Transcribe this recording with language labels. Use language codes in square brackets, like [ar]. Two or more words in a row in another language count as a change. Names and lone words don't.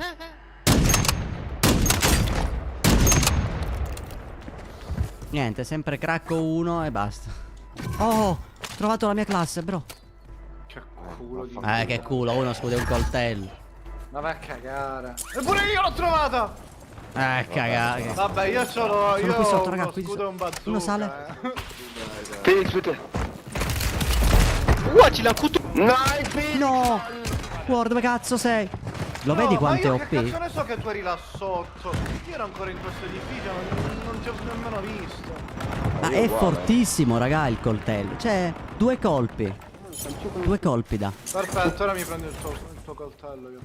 [it] Niente, sempre cracco 1 e basta. Oh, ho trovato la mia classe, bro. Che culo di... Che culo, uno scude un coltello. Ma va a cagare. Eppure io l'ho trovata! Cagare. Vabbè, io c'ho Sono io qui sotto, ho raga, uno qui scudo e un bazooka. uno sale. [de] Felix, bitte. [it] No! War, dove cazzo sei? Lo vedi quanto è ma io OP? che cazzo ne so che tu eri là sotto? Io ero ancora in questo edificio, non ti ho nemmeno visto. Ma è fortissimo, raga, il coltello. Cioè, 2 colpi. 2 colpi da. Perfetto, ora mi prendo il tuo coltello io.